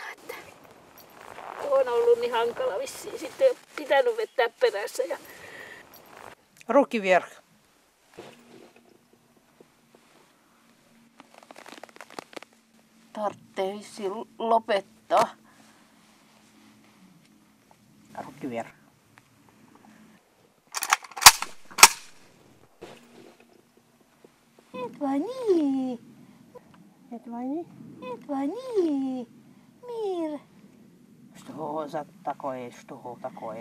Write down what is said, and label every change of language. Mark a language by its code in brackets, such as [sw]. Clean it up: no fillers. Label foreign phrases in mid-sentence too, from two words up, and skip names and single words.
[fi] Että on ollut niin hankala vissiin, sitten pitänyt vetää perässä. Ja [ru] Руки вверх. [fi] tarvitsee vissiin lopettaa. [ru] Руки вверх. Edvani, Edvani. Edvani, Mir, Что за такое, что такое?